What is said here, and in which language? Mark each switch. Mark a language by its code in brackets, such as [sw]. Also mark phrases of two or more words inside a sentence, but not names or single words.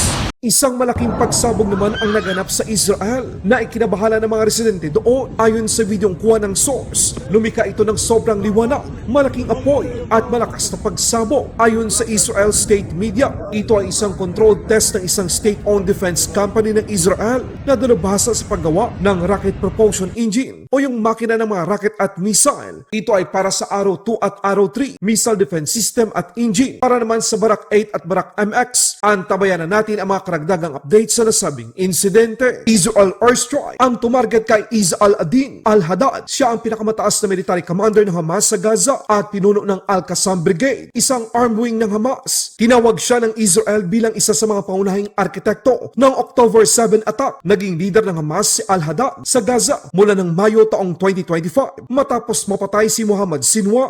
[tl] Isang malaking pagsabog naman ang naganap sa Israel na ikinabahala ng mga residente doon. Ayon sa videong kuha ng source, lumika ito ng sobrang liwanag, malaking apoy at malakas na pagsabog. Ayon sa Israel State Media, ito ay isang [en] controlled test [tl] ng isang [en] state-owned defense company [tl] ng Israel na dalubhasa sa paggawa ng [en] rocket propulsion engine [tl] o yung makina ng mga rocket at missile. Ito ay para sa Arrow 2 at Arrow 3 [en] missile defense system [tl] at engine. Para naman sa Barak 8 at Barak MX, antabayan na natin ang mga karagdagang update sa nasabing insidente. Israel airstrike ang tumarget kay Izz al-Adin al-Haddad. Siya ang pinakamataas na [en] military commander [tl] ng Hamas sa Gaza at pinuno ng Al-Qassam Brigade, isang [en] armed wing [tl] ng Hamas. Tinawag siya ng Israel bilang isa sa mga pangunahing arkitekto ng [en] October 7 attack. [tl] Naging leader ng Hamas si al-Haddad sa Gaza mula ng Mayo taong 2025 matapos mapatay si Muhammad Sinwar.